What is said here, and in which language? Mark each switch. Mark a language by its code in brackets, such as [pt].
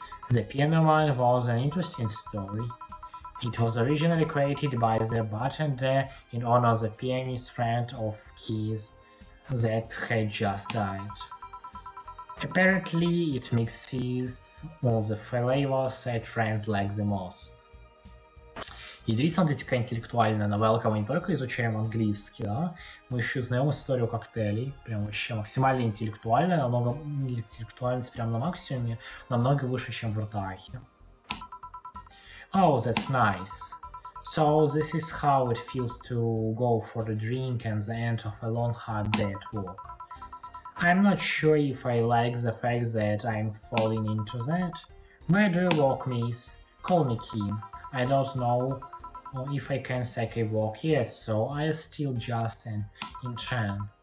[en] The piano one was an interesting story. It was originally created by the bartender in honor of the pianist friend of his that had just died. Apparently, it mixes all the flavors that friends like the most. [ru] И смотрите, какая интеллектуальная новелка, мы не только изучаем английский, да, мы еще узнаем историю коктейлей, прям вообще максимально интеллектуальная, намного интеллектуальность прям на максимуме, намного выше, чем в Ртахе. [en] Oh, that's nice. So this is how it feels to go for a drink and the end of a long hard day at work. I'm not sure if I like the fact that I'm falling into that. Where do you work, miss? Call me Kim. I don't know if I can take a walk yet, so I'll still just an intern.